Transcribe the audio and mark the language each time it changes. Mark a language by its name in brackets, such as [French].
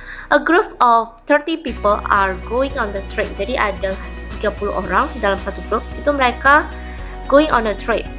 [English] A group of 30 people are going on the trip. [Indonesian] Jadi ada 30 orang dalam satu grup. Itu mereka [English] going on a trip.